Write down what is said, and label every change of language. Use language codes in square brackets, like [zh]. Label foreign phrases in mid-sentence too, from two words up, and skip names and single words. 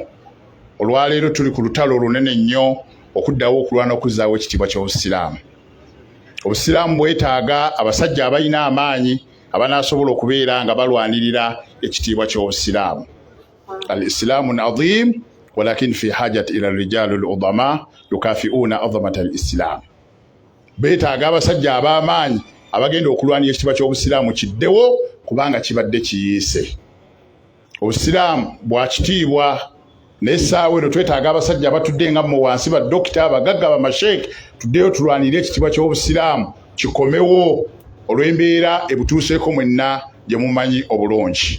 [lg] Olwaleero tuli ku lutalo olunene nnyo okuddawo okulwana okuzzaawo ekitiibwa ky'obusiraamu. Obusiraamu bwetaaga abasajja abalina amaanyi abanaasobola okubeera nga balwanirira ekitiibwa ky'obusiraamu. [ar] الإسلام عظيم ولكن في حاجة إلى رجال العظماء يكافئون عظمة الإسلام. [lg] Beetaaga abasajja ab'amaanyi abagenda okulwanira ekitiibwa ky'obusiraamu kiddewo kubanga kibadde kiyiise. Obusiraamu bwa kitiibwa n'essaawa eno twetaaga abasajja abatudde nga mu wansi ba dokita abagagga bamasheke tuddeyo tulwanire ekitiibwa ky'obusiraamu kikomewo olw'embeera ebutuuseeko mwenna gye mumanyi obulungi.